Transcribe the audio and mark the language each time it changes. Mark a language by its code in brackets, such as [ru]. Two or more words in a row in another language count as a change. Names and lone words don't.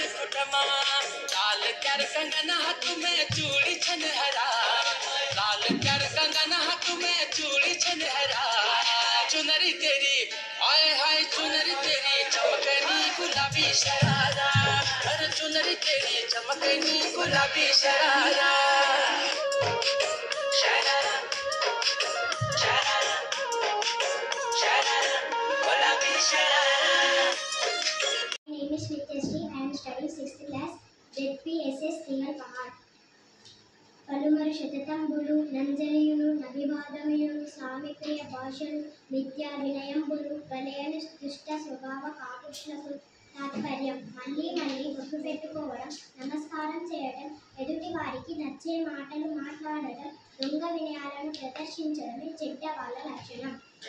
[hi] खुटमा लाल कर कंगन हाथ में चूड़ी छनहरा लाल कर कंगन हाथ में चूड़ी छनहरा चुनरी तेरी हाय हाय चुनरी तेरी चमकनी गुलाबी शरारा अरे चुनरी तेरी चमकनी गुलाबी शरारा शरारा शरारा शरारा गुलाबी शरारा। [en] My name is Nityashree. I am studying 6th class ZPSS Tingal Pahad. [te] పలుమరు శతతంబులు నంజలియును నభివాదముయును సామిప్రియ భాషలు విద్యా వినయంబులు వలయను దుష్ట స్వభావ కాకుష్లకు తాత్పర్యం మళ్ళీ మళ్ళీ ఒట్టు పెట్టుకోవడం నమస్కారం చేయడం ఎదుటి వారికి నచ్చే మాటలు మాట్లాడడం దొంగ వినయాలను ప్రదర్శించడమే చెడ్డ వాళ్ళ లక్షణం.